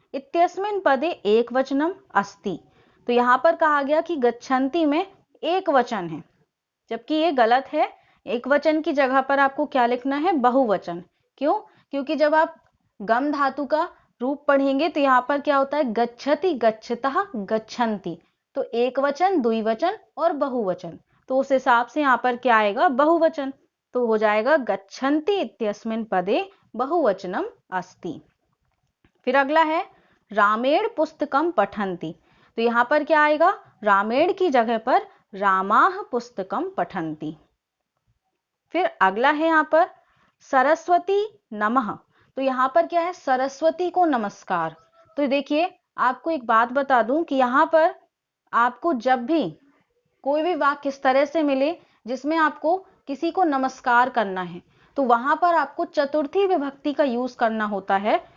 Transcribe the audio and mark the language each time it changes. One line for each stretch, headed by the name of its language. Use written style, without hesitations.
Sanskrit: इत्यस्मिन् पदे एकवचनम अस्ति।
Hindi: तो यहाँ पर कहा गया कि गच्छन्ति में एक वचन है, जबकि ये गलत है। एक वचन की जगह पर आपको क्या लिखना है? बहुवचन। क्यों? क्योंकि जब आप गम धातु का रूप पढ़ेंगे तो यहाँ पर क्या होता है?
Sanskrit: गच्छति, गच्छतः, गच्छन्ति।
Hindi: तो एक वचन, द्विवचन और बहुवचन, तो उस हिसाब से यहाँ पर क्या आएगा? बहुवचन। तो हो जाएगा
Sanskrit: गच्छन्ति इत्यस्मिन् पदे बहुवचनम अस्ति।
Hindi: फिर अगला है
Sanskrit: रामेण पुस्तकम पठन्ति।
Hindi: तो यहाँ पर क्या आएगा?
Sanskrit: रामेण
Hindi: की जगह पर
Sanskrit: रामाः पुस्तकम पठन्ति।
Hindi: फिर अगला है यहाँ पर
Sanskrit: सरस्वती नमः।
Hindi: तो यहाँ पर क्या है? सरस्वती को नमस्कार। तो देखिए, आपको एक बात बता दूं कि यहाँ पर आपको जब भी कोई भी वाक्य इस तरह से मिले जिसमें आपको किसी को नमस्कार करना है, तो वहां पर आपको चतुर्थी विभक्ति का यूज करना होता है।